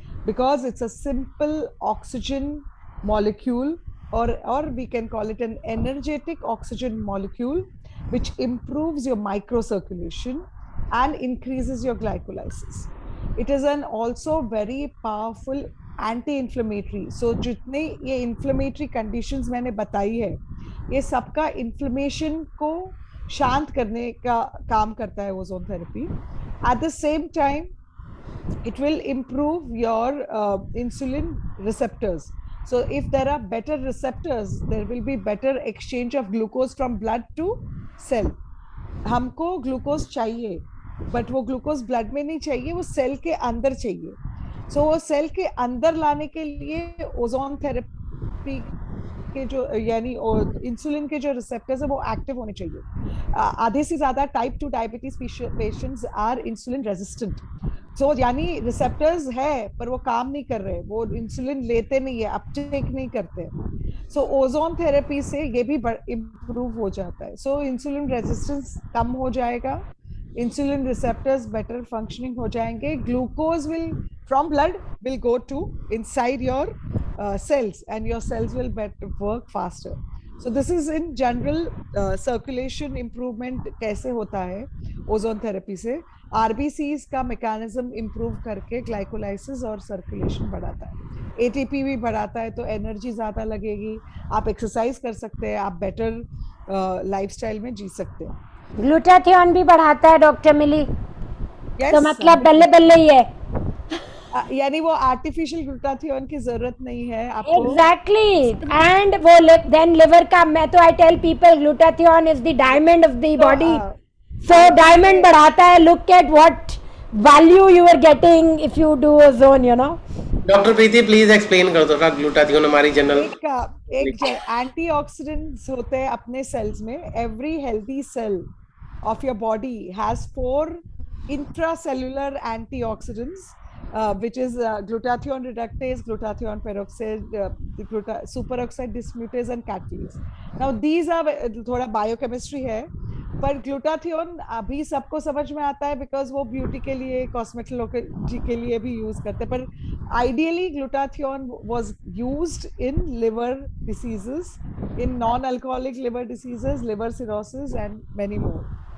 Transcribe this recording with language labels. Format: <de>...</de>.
<en>Because it's a simple oxygen molecule, or we can call it an energetic oxygen molecule, which improves your microcirculation and increases your glycolysis. It is an also very powerful anti-inflammatory.</en> <hi>So जितने ये inflammatory conditions मैंने बताई है, ये सबका inflammation को शांत करने का काम करता है ozone therapy.</hi> <en>At the same time, it will improve your insulin receptors. So if there are better receptors, there will be better exchange of glucose from blood to cell.</en> <hi>हमको ग्लूकोज चाहिए, but वो glucose blood में नहीं चाहिए, वो cell के अंदर चाहिए. सो वो सेल के अंदर लाने के लिए ओजोन थेरेपी के जो यानी इंसुलिन के जो रिसेप्टर्स है वो एक्टिव होने चाहिए. आधे से ज्यादा type 2 diabetes patients</hi> <en>Are insulin resistant.</en> <hi>सो यानी रिसेप्टर्स है पर वो काम नहीं कर रहे, वो इंसुलिन लेते नहीं है, अपटेक नहीं करते. सो ओजोन थेरेपी से ये भी इम्प्रूव हो जाता है. सो इंसुलिन रेजिस्टेंस कम हो जाएगा,</hi> <en>insulin receptors better functioning</en> <hi>ho jayenge,</hi> <en>glucose will from blood will go to inside your cells and your cells will better work faster. So this is in general circulation improvement</en> <hi>kaise hota hai ozone therapy se. RBCs का mechanism improve करके glycolysis और circulation बढ़ाता है. ATP भी बढ़ाता है तो energy ज़्यादा लगेगी, आप exercise कर सकते हैं, आप better lifestyle में जी सकते हैं. ग्लूटाथियोन भी बढ़ाता है डॉक्टर मिली.</hi> <en>Yes,</en> <hi>तो मतलब बल्ले बल्ले ही है. यानी वो आर्टिफिशियल ग्लूटाथियोन की जरूरत नहीं है आपको. एग्जैक्टली.</hi> <en>and</en> <hi>वो देन लिवर का, मैं तो</hi> <en>I tell people glutathione is the diamond of the body.</en> <hi>So diamond बढ़ाता है.</hi> <en>Look at what value you are getting if you do ozone, you know.</en> <hi>Doctor Preeti please explain कर दो ना glutathione हमारी general. एक antioxidants होते हैं अपने सेल्स में.</hi> <en>Every healthy cell of your body has 4 intracellular antioxidants, which is glutathione reductase, glutathione peroxide, superoxide dismutase and catalase. Now these are</en> <hi>थोड़ा biochemistry है, पर ग्लूटाथियोन अभी सबको समझ में आता है बिकॉज वो ब्यूटी के लिए, कॉस्मेटोलॉजी के लिए भी यूज करते हैं.</hi> <en>पर ideally glutathione was used in liver diseases, in non alcoholic liver diseases, liver cirrhosis and many more.</en>